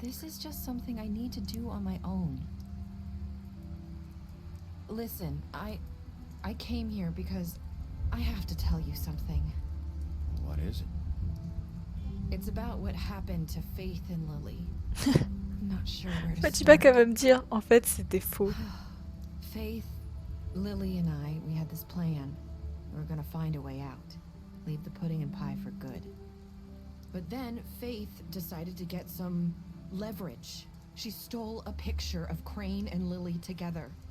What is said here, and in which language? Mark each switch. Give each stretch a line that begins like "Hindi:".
English: This is just something I need to do on my own. Listen, I came here because I have to tell you something. What is it? It's about what happened to Faith and Lily. I'm not sure where to
French: Bah, dis pas
English: start.
French: qu'elle va me dire, en fait, c'était faux.
English: Faith, Lily and I, we had this plan. We were gonna find a way out. Leave the pudding and pie for good. But then Faith decided to get some leverage. She stole a picture of Crane and Lily together.